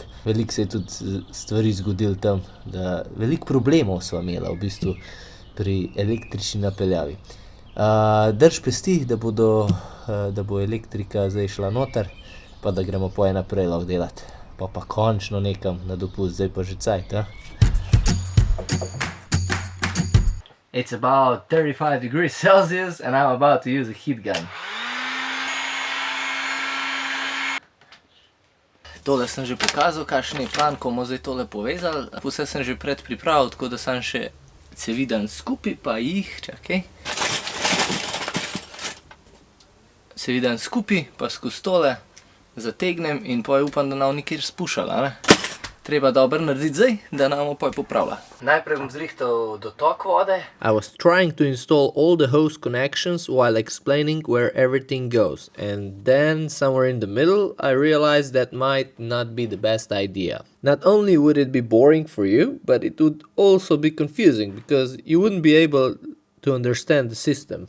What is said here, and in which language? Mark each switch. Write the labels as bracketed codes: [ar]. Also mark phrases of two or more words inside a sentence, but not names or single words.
[sl] Veliko se je tudi stvari zgodilo tam, da veliko problemov sva imela v bistvu pri električni napeljavi. Drž pesti, da bo elektrika zdaj šla noter, pa da gremo poje naprej lahko delati. Pa končno nekam na dopust, zdaj pa že cajt, [en] It's about 35 degrees Celsius and I'm about to use a heat gun. [sl] Tole sem že pokazal, kakšen je plan, ko bomo zdaj tole povezali. Vse sem že predpripravil, tako da sem še cevi dan skupaj, pa jih, čakaj. Cevi dan skupaj, pa skozi tole zategnem in poj upam, da nam nikjer spušala, ne? Treba dobro narediti zdaj, da nam poj popravlja. Najprej bom zrihtal dotok vode. [en] I was trying to install all the hose connections while explaining where everything goes. And then, somewhere in the middle, I realized that might not be the best idea. Not only would it be boring for you, but it would also be confusing because you wouldn't be able to understand the system.